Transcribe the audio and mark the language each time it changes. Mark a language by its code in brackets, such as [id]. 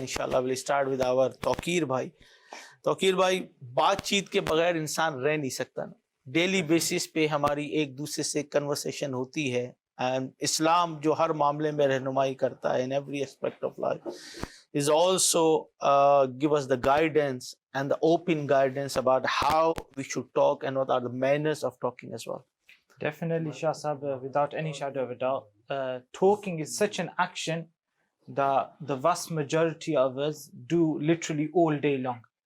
[en] Inshallah, we'll start with our Taqir bhai. [ur] Taqir bhai, بات چیت کے بغیر انسان رہ نہیں سکتا نا. ڈیلی بیسس پہ ہماری ایک دوسرے سے کنورسیشن ہوتی ہے. اسلام جو ہر معاملے میں رہنمائی کرتا ہے [en] in every aspect of life is also give us the guidance and the open guidance about how we should talk and what are the manners of talking as well. Definitely, Shah Sahib, without any shadow of a doubt, talking is such an action that the vast majority of us do literally all day long.